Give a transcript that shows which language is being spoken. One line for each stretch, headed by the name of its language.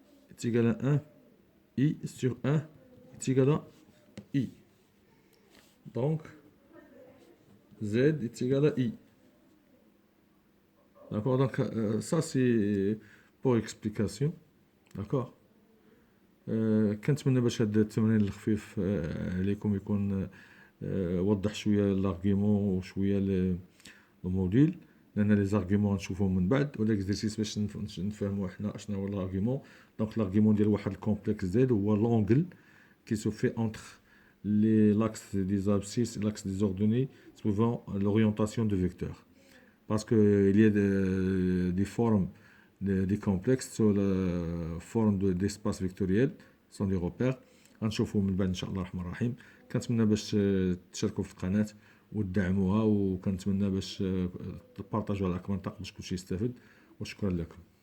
French: Est égal à 1 i sur 1 est égal à i. Donc z est égal à i. D'accord, donc ça c'est pour explication. D'accord.
Arabic: كنتمنى باش هاد التمرين الخفيف عليكم يكون وضح شويه لارغيومون وشويه لو موديل، لان لي زارغيومون غنشوفوهم من بعد، ولا اكزرسيس باش نفهموا حنا اشنا هو لارغيومون. دونك لارغيومون ديال واحد الكومبلكس زد هو لونغل
French: qui se fait entre l'axe des abscisses et l'axe des ordonnées suivant l'orientation du vecteur. Parce qu'il y a des formes des complexes sur la forme d'espace vectoriel, sont des repères.
Arabic: غنشوفوا من بعد ان شاء الله الرحمن الرحيم. كنتمنى باش تشاركوا في القناه وتدعموها، وكنتمنى باش تبارطاجوا على اكبر نطاق باش كلشي يستافد، وشكرا لكم.